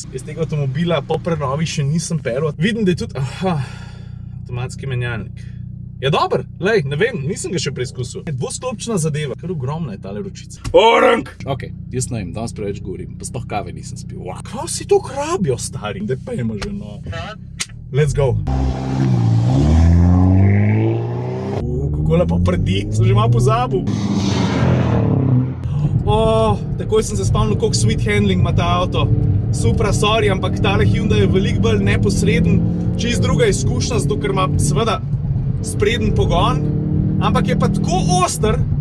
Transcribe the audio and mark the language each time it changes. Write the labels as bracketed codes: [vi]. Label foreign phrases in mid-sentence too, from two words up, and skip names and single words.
[sl] Iz tega avtomobila po prenovi še nisem pelil. Vidim, da je tudi avtomatski menjalnik. Je dober, lej, ne vem, nisem ga še preizkusil. Je dvosklopčna zadeva, kar ogromna je tale ročica. Orang! Ok, jaz ne vem, danes preveč govorim, pa sploh kave nisem spil. Kaj si to krabijo, stari? Daj pejmo že, [en] no. Let's go. [sl] Kako lepo prdi, sem že malo pozabil. Takoj sem se spomnil, koliko [en] sweet handling [sl] ima ta avto. Supra, sorry, ampak tale Hyundai je veliko bolj neposreden, čist druga izkušnja, zato ker ima seveda spreden pogon, ampak je pa tako oster.